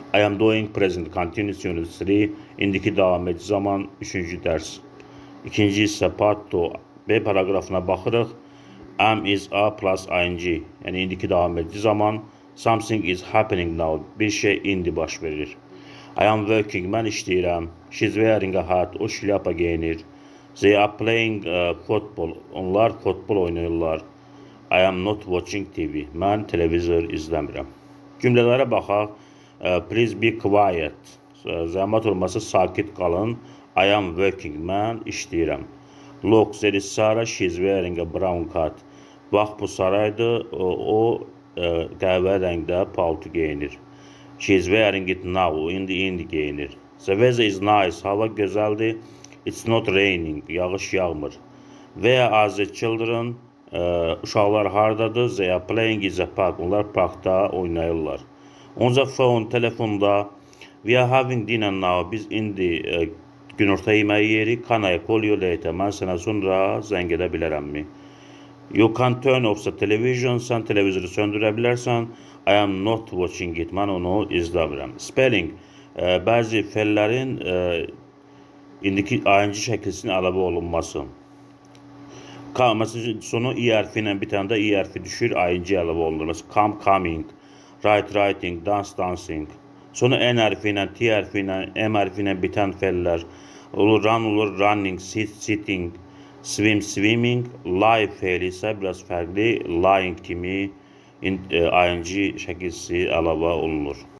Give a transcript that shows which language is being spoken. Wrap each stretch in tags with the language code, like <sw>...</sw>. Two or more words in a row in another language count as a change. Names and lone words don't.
<en>I am doing present continuous unit 3.</en> <az>İndiki davam edici zaman 3-cü dərs. İkinci hissə part 2. B paragrafına baxırıq.</az> <en>Am is a plus ing.</en> <az>Yəni indiki davam edici zaman.</az> <en>Something is happening now.</en> <az>Bir şey indi baş verir.</az> <en>I am working.</en> <az>Mən işləyirəm.</az> <en>She's wearing a hat.</en> <az>O şlyapa geyinir.</az> <en>They are playing football.</en> <az>Onlar futbol oynayırlar.</az> <en>I am not watching TV.</en> <az>Mən televizor izləmirəm. Cümlələrə baxaq.</az> <en>Please be quiet.</en> <az>Zəhmət olmasa sakit qalın.</az> <en>I am working.</en> <az>Mən işləyirəm.</az> <en>Look, there is Sarah. She's wearing a brown hat.</en> <az>Bax, bu Saraydır. O qəhvə rəngdə palto geyinir.</az> <en>She's wearing it now.</en> <az>İndi geyinir.</az> <en>The weather is nice.</en> <az>Hava gözəldir.</az> <en>It's not raining.</en> <az>Yağış yağmır.</az> <en>Where are the children?</en> <az>Uşaqlar hardadır?</az> <en>They are playing in the park.</en> <az>Onlar parkda oynayırlar.</az> <en>On the phone, telefonda. We are having dinner now.</en> <az>Biz indi günorta yeməyi yeyirik.</az> <en>Can I call you later?</en> <az>Mən sənə sonra zəng edə bilərəmmi?</az> <en>You can turn off the television.</en> <az>Sən televizoru söndürə bilərsən.</az> <en>I am not watching it.</en> <az>Mən onu izləmirəm. Spelling. Bəzi fellərin indiki ing şəklisinin əlavə olunması. Məsələn, sonu i hərfi ilə bitəndə i hərfi düşür, ing əlavə olunur. Məsələn,</az> <en>come, coming, write, writing, dance, dancing.</en> <az>Sonu n hərfi ilə, t hərfi ilə, m hərfi ilə bitən fellər olur. Run olur,</az> <en>running, sit, sitting, swim, swimming.</en> <az>Lie fe'li isə biraz fərqli. Lying kimi ing şəkilsi əlavə olunur.</az>